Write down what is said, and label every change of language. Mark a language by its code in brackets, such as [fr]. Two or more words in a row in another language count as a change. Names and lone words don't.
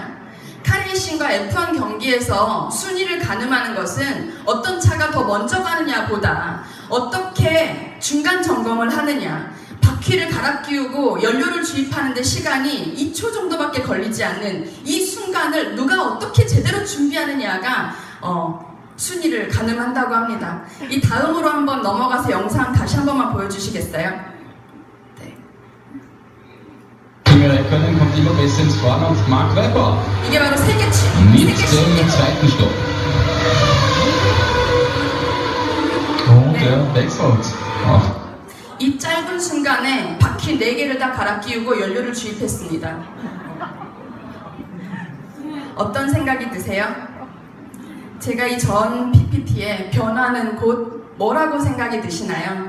[ko] 카레이싱과 F1 경기에서 순위를 가늠하는 것은 어떤 차가 더 먼저 가느냐보다 어떻게 중간 점검을 하느냐, 바퀴를 갈아 끼우고 연료를 주입하는데 시간이 2초 정도밖에 걸리지 않는 이 순간을 누가 어떻게 제대로 준비하느냐가 순위를 가늠한다고 합니다. 이 다음으로 한번 넘어가서 영상 다시 한 번만 보여주시겠어요? [de] Kimi Räikkönen kommt immer besser ins Fahren auf Mark Webber [ko] 이게 바로 세계 [de] mit [ko] 최고. [de] dem zweiten Stopp. Und er wechselt. [ko] 이 짧은 순간에 바퀴 4개를 다 갈아 끼우고 연료를 주입했습니다. 어떤 생각이 드세요? 제가 이 전 PPT에 변화는 곧 뭐라고 생각이 드시나요?